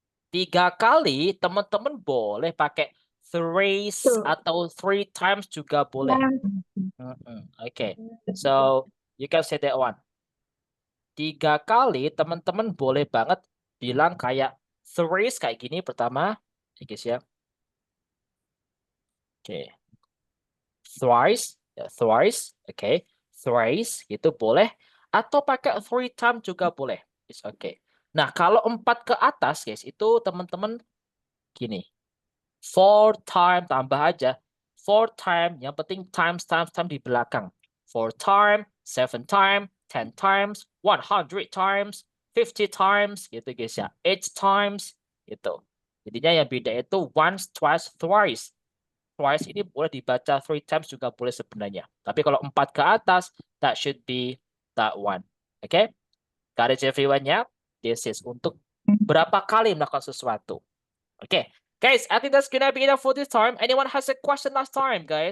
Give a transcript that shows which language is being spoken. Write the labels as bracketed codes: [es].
[id] 3 kali, teman-teman boleh pakai thrice atau 3 times juga boleh. [en] Okay, so you can say that one. [id] 3 kali teman-teman boleh banget bilang kayak thrice kayak gini pertama, guys ya. Oke, thrice, ya, thrice, oke, thrice gitu boleh, atau pakai 3 times juga boleh. [en] It's okay. [id] Nah kalau 4 ke atas guys itu teman-teman gini. 4 time tambah aja. 4 time yang penting times di belakang. [en] 4 time, 7 time, 10 times, 100 times, 50 times gitu guys ya. [id] 8 times gitu. Jadinya yang beda itu once, twice, thrice. Twice ini boleh dibaca 3 times juga boleh sebenarnya. Tapi kalau 4 ke atas, [en] that should be that one. Oke? Okay? Got it everyone ya? This is [id] untuk berapa kali melakukan sesuatu. Oke. Okay. [en] Guys, I think that's gonna be enough for this time. Anyone has a question last time, guys?